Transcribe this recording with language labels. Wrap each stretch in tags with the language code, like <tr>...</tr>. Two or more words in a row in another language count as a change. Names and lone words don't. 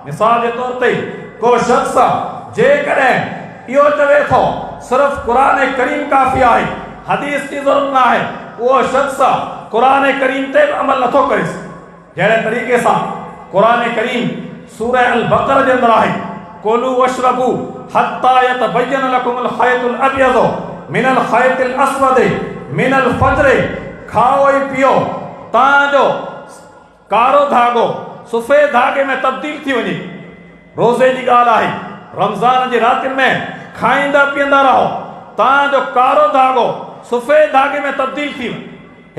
<sd>मिसाल जे तौर ते को शख़्स जेकॾहिं इहो चवे थो सिर्फ़ु क़ुरान करीम काफ़ी आहे, हदीस जी ज़रूरत न आहे, उहो शख़्स क़ुरान करीम ते बि अमल नथो करे सघे। जहिड़े तरीक़े सां क़ुरान करीम सूरह अल बक़रा जे अंदरि आहे,</sd> <ar>كلوا واشربوا حتى يتبين لكم الخيط الأبيض من الخيط الأسود من الفجر.</ar> <sd>खाओ ऐं पियो तव्हांजो कारो धागो सफ़ेद धागे में तब्दील थी वञे। रोज़े जी ॻाल्हि आहे, रमज़ान जी रातिनि में खाईंदा पीअंदा रहो, तव्हांजो कारो धागो सफ़ेद धागे में तब्दील थी वञे।</sd>